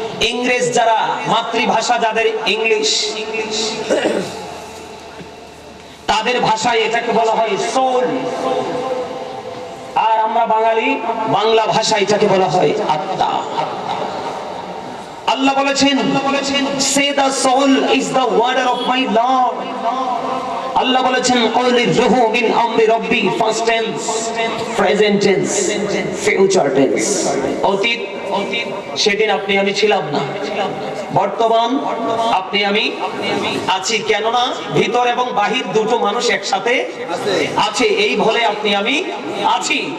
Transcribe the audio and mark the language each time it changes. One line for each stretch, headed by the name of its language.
Bangla: ইংরেজ যারা, মাতৃভাষা যাদের ইংলিশ, তাদের ভাষায় এটাকে বলা হয় সোল। আর আমরা বাঙালি, বাংলা ভাষায় এটাকে বলা হয় আত্মা। আল্লাহ বলেছেন,
English: say the soul is the word of my Lord.
Bangla: আল্লাহ বলেছেন
Arabic: কওলির রূহু মিন আমরি রব্বি,
Bangla: first tense, present tense, future tense. অতীত সেদিন আপনি আমি ছিলাম না, বর্তমান আপনি আমি আছি। কেননা ভিতর এবং বাহির দুটো মানুষ একসাথে আছে, এই বলে আপনি আমি আছি।